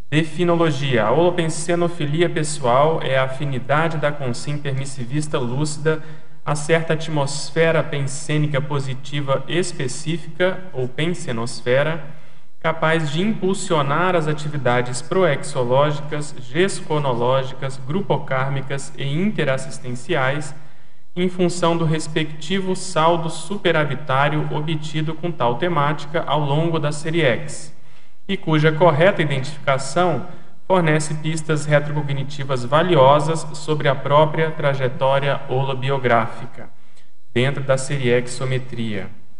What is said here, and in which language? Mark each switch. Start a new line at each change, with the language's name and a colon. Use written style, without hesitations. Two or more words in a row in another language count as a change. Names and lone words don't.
Portuguese: A holopensenofilia pessoal é a afinidade da consciência permissivista lúcida a certa atmosfera pensênica positiva específica, ou pensenosfera, capaz de impulsionar as atividades proexológicas, gesconológicas, grupocármicas e interassistenciais em função do respectivo saldo superavitário obtido com tal temática ao longo da série X, e cuja correta identificação fornece pistas retrocognitivas valiosas sobre a própria trajetória holobiográfica, dentro da série Exometria.